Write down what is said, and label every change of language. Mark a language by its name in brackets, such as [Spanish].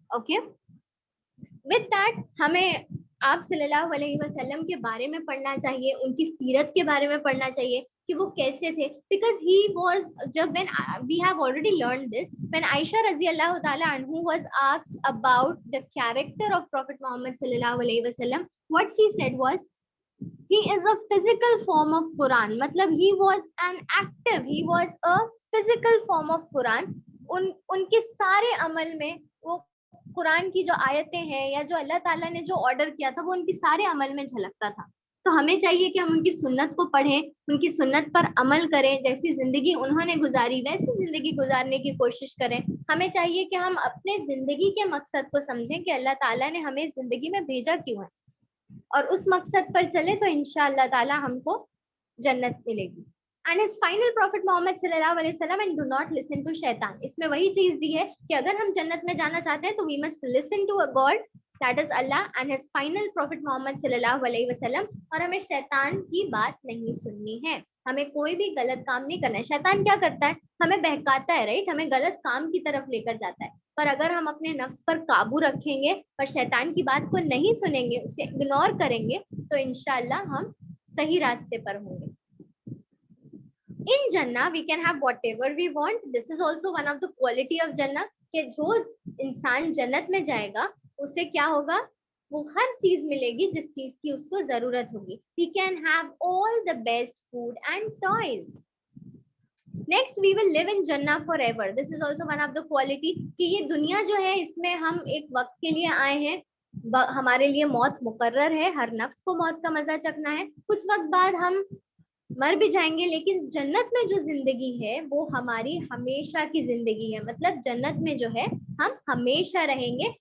[Hindi] Okay, [English] with that [Hindi] हमें आप सल्लल्लाहु अलैहि वसल्लम के बारे में पढ़ना चाहिए, उनकी सीरत के बारे में पढ़ना चाहिए कि वो कैसे थे. [English] Because he was, जब when we have already learn this, when Aisha रजी अल्लाह ताला अन्हु was asked about the character of prophet Muhammad सल्लल्लाहु अलैहि वसल्लम, what she said was, he is a physical form of Quran. [Hindi] मतलब [English] he was an active, he was a physical form of Quran. [Hindi] उनके सारे अमल में वो कुरान की जो आयतें हैं या जो अल्लाह ताला ने जो ऑर्डर किया था वो उनकी सारे अमल में झलकता था. तो हमें चाहिए कि हम उनकी सुन्नत को पढ़ें, उनकी सुन्नत पर अमल करें, जैसी जिंदगी उन्होंने गुजारी वैसी जिंदगी गुजारने की कोशिश करें। हमें चाहिए कि हम अपने जिंदगी के मकसद को समझें कि अल्लाह ताला ने हमें जिंदगी में भेजा क्यों है, और उस मकसद पर चले तो इंशाअल्लाह ताला हमको जन्नत मिलेगी। [English] And his final prophet Muhammad सल्लल्लाहु अलैहि वसल्लम and do not listen to शैतान। [Hindi] इसमें वही चीज दी है कि अगर हम जन्नत में जाना चाहते हैं तो [English] we must listen to a god, that is Allah and his final prophet [Hindi] Mohammad सल्लल्लाहु अलैहि वसल्लम। और हमें शैतान की बात नहीं सुननी है, हमें कोई भी गलत काम नहीं करना है। शैतान क्या करता है, हमें बहकाता है, राइट, हमें गलत काम की तरफ लेकर जाता है। पर अगर हम अपने नफ्स पर काबू रखेंगे और शैतान की बात को नहीं सुनेंगे, उसे इग्नोर करेंगे, तो इंशाल्लाह हम सही रास्ते पर होंगे। [English] In Jannah we can have whatever we want. This is also one of the quality of Jannah [Hindi] कि जो इंसान जन्नत में जाएगा उसे क्या होगा, वो हर चीज मिलेगी जिस चीज की उसको जरूरत होगी। [English] We can have all the best food and toys. Next we will live in Jannah forever. This is also one of the quality [Hindi] कि ये दुनिया जो है इसमें हम एक वक्त के लिए आए हैं, हमारे लिए मौत मुकर्रर है, हर नफ्स को मौत का मजा चखना है, कुछ वक्त बाद हम मर भी जाएंगे। लेकिन जन्नत में जो जिंदगी है वो हमारी हमेशा की जिंदगी है, मतलब जन्नत में जो है हम हमेशा रहेंगे।